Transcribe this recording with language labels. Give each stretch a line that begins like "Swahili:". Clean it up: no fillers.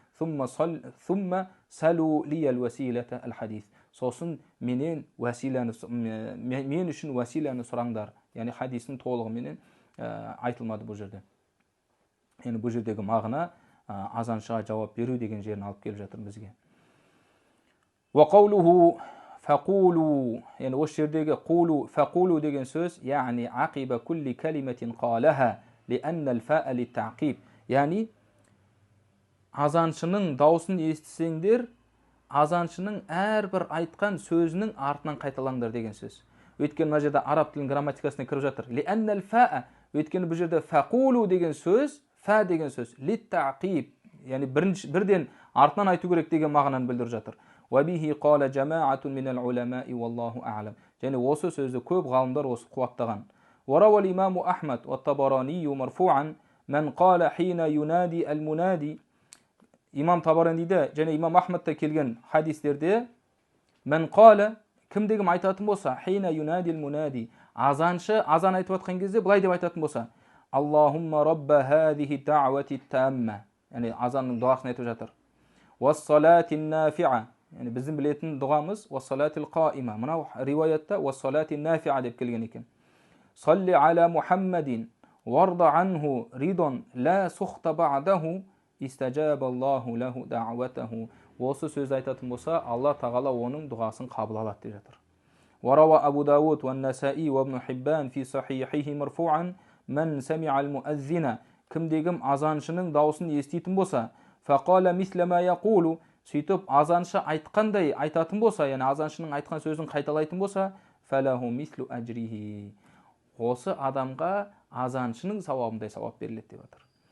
Arabic: Сумма салу лиял василата ал хадис,
Kazakh: сосын мен үшін василаны сұраңдар. Яғни хадистің толығыменен айтылмады бұл жерде. Яғни бұл жердегі мағына азаншыға жауап беру деген жерін алып келіп жатыр бізге.
Arabic: وقوله فقولوا، يعني
Kazakh: осы жердегі
Arabic: قولوا فقولوا
Kazakh: деген сөз,
Arabic: يعني عقب كل كلمة قالها لأن الفاء للتعقيب.
Kazakh: يعني азаншының дауысын естісеңдер, азаншының әрбір айтқан сөзінің артынан қайталаңдар деген сөз. Өйткені мына жерде араб тілінің грамматикасына кіріп жатыр.
Arabic: لأن الفاء،
Kazakh: өйткені бұл жерде فقولوا деген сөз, фа деген сөз للتعقيب, يعني бірден артынан айту керек деген мағынаны білдіріп жатыр.
Arabic: وَبِهِ قَالَ جَمَاعَةٌ مِنَ الْعُلَمَاءِ وَاللَّهُ أَعْلَمُ.
Kazakh: Және осы сөзді көп ғалымдар осы қуаттаған.
Arabic: وَرَوَى الْإِمَامُ أَحْمَدُ وَالطَّبَرَانِيُّ مَرْفُوعًا مَنْ قَالَ حِينَ يُنَادِي الْمُنَادِي.
Kazakh: Имам Табараниде және Имам Ахмадта келген хадистерде
Arabic: мән қала,
Kazakh: кімдегім айтатын болса,
Arabic: حِينَ يُنَادِي الْمُنَادِي,
Kazakh: азаншы азан айтып жатқан кезде былай деп айтатын болса,
Arabic: Аллахумма рабба хадихи да'вати тамма,
Kazakh: яғни азанның дұғасын айтып жатыр.
Arabic: وَالصَّلَاةِ النَّافِعَةِ,
Kazakh: yani bizim bilетін дұғамыз
Arabic: وَالصَّلَاةِ الْقَائِمَةِ,
Kazakh: мынау риуаятта
Arabic: وَالصَّلَاةِ النَّافِعَةِ
Kazakh: деп келген екен.
Arabic: صَلِّ عَلَى مُحَمَّدٍ وَارْضَ عَنْهُ رِضًا لَا سُخْطَ بَعْدَهُ استجاب الله له دعوته.
Kazakh: Осы сөз айтатын болса, Алла тағала оның дұғасын қабыл алады деп жатыр.
Arabic: وروى أبو داود والنسائي وابن حبان في صحيحه مرفوعا من سمع المؤذن,
Kazakh: кімдегім азаншының дауысын еститін болса,
Arabic: فقال مثل ما يقول,
Kazakh: сөйтіп азаншы айтқандай айтатын болса, яғни азаншының айтқан сөзін қайталайтын болса,
Arabic: فله مثل أجره,
Kazakh: осы адамға азаншының сауабындай сауап беріледі деп жатыр.